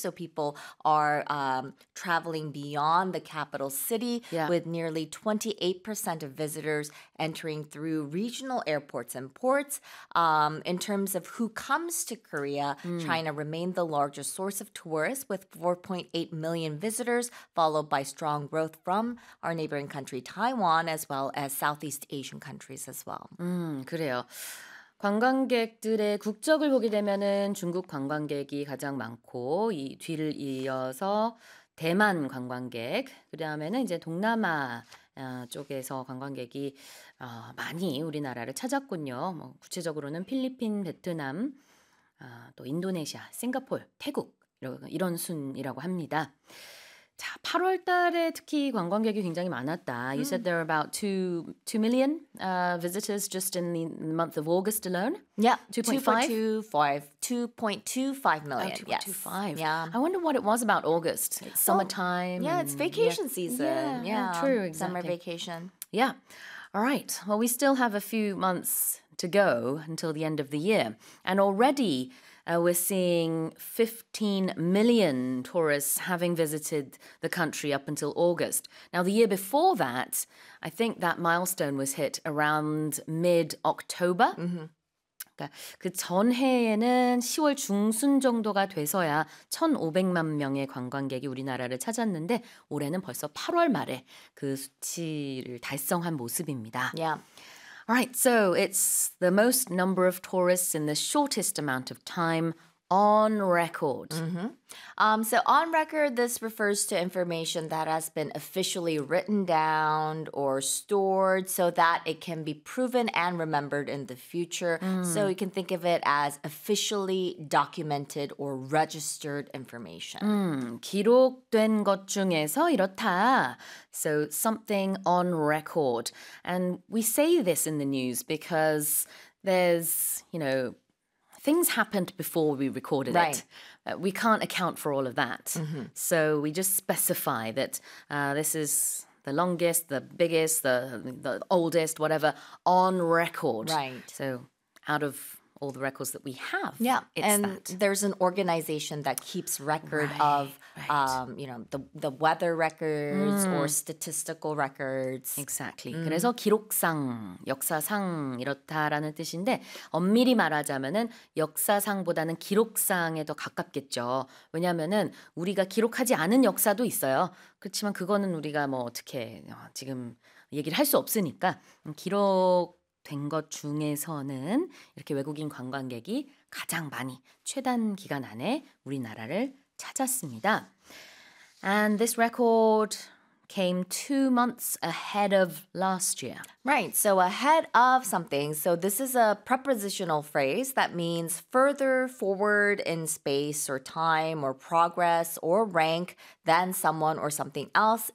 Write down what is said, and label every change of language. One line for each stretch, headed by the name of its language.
English: So people are traveling beyond the capital city, with nearly 28% of visitors entering through regional airports and ports. In terms of who comes to Korea, China remained the largest source of tourists with 4.8 million visitors, followed by strong growth from our neighboring country, Taiwan, as well as Southeast Asian countries as well.
Korean: 그래요. 관광객들의 국적을 보게 되면은 중국 관광객이 가장 많고 이 뒤를 이어서 대만 관광객, 그다음에는 이제 동남아 쪽에서 관광객이 많이 우리나라를 찾았군요. 뭐 구체적으로는 필리핀, 베트남, 또 인도네시아, 싱가포르, 태국 이런 순이라고 합니다. 자, 8월 달에 특히 관광객이 굉장히 많았다.
English: You said there are about 2 million visitors just in the month of August alone? Yeah, 2.25 million. Oh, 2.25. Yes. Yeah. I wonder what it was about August. It's summertime. Yeah, it's vacation season. Yeah, true, exactly. Summer vacation. Yeah. All right. Well, we still have a few months to go until the end of the year. And already we're seeing 15 million tourists having visited the country up until August. Now, the year before that, I think that milestone was hit around mid-October. Mm-hmm.
Korean: 그 전해에는 10월 중순 정도가 돼서야 1,500만 명의 관광객이 우리나라를 찾았는데 올해는 벌써 8월 말에 그 수치를 달성한 모습입니다.
English: Yeah. All right, so it's the most number of tourists in the shortest amount of time on record. Mm-hmm. So on record, this refers to information that has been officially written down or stored so that it can be proven and remembered in the future. So you can think of it as officially documented or registered information.
Korean: 기록된 것 중에서 이렇다.
English: So something on record. And we say this in the news because there's, you know, things happened before we recorded right. it. We can't account for all of that. Mm-hmm. So we just specify that this is the longest, the biggest, the oldest, whatever, on record. Right. So out of all the records that we have, yeah. it's and that. And there's an organization that keeps record of you know, the weather records or statistical records. Exactly.
Korean: 그래서 기록상, 역사상 이렇다라는 뜻인데 엄밀히 말하자면은 역사상보다는 기록상에 더 가깝겠죠. 왜냐하면은 우리가 기록하지 않은 역사도 있어요. 그렇지만 그거는 우리가 뭐 어떻게 지금 얘기를 할 수 없으니까 기록 된 것 중에서는 이렇게 외국인 관광객이 가장 많이 최단 기간 안에 우리나라를 찾았습니다.
English: And this record came 2 months ahead of last year. Right, so ahead of something. So this is a prepositional phrase that means further forward in space or time or progress or rank than someone or something else.